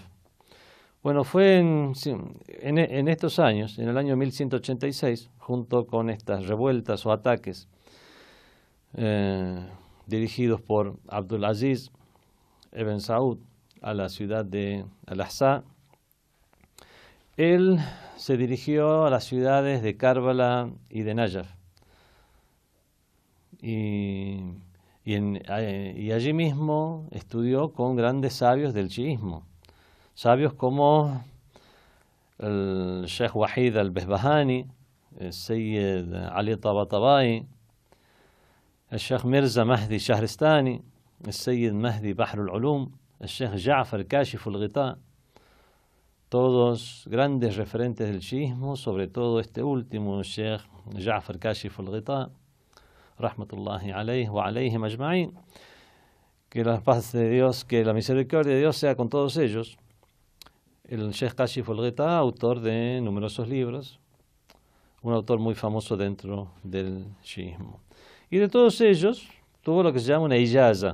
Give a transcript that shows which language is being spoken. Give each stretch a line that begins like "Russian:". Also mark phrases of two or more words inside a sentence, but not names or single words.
Spanish: Bueno, fue en estos años, en el año 1186, junto con estas revueltas o ataques dirigidos por Abdul Aziz ibn Saud a la ciudad de Al-Ahsa, él se dirigió a las ciudades de Karbala y de Najaf. Y allí mismo estudió con grandes sabios del chiismo. Sabios como el Sheikh Wahid al-Behbahani, el Sayyid Ali Tabatabai, el Sheikh Mirza Mahdi Shahristani, el Sayyid Mahdi Bahr al-Ulum, el Sheikh Ja'far Kashif al-Ghita, todos grandes referentes del chiismo, sobre todo este último, el Sheikh Ja'far Kashif al-Ghita,
Arabic: رحمة الله عليه وعليهم أجمعين.
Spanish: Que la paz de Dios, que la misericordia de Dios sea con todos ellos. El Sheikh Kashif al-Ghita, autor de numerosos libros, un autor muy famoso dentro del chiismo. Y de todos ellos tuvo lo que se llama una ijaza.